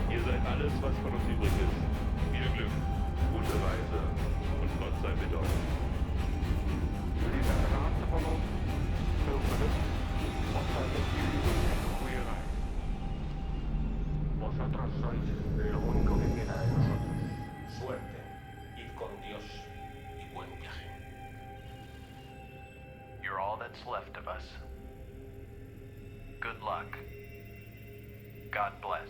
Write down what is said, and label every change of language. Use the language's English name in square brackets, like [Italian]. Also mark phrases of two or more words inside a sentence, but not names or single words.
[German] seid alles, was von uns übrig ist. Viel Glück, gute Reise und Gott sei mit euch. [Dutch] Jullie zijn de laatste van ons. Veel geluk. God zij met jullie en een goede reis. [Spanish] Vosotros sois lo único que queda de nosotros. Suerte, id con Dios y buen viaje. [English] You're all that's left of us. Good luck. God bless.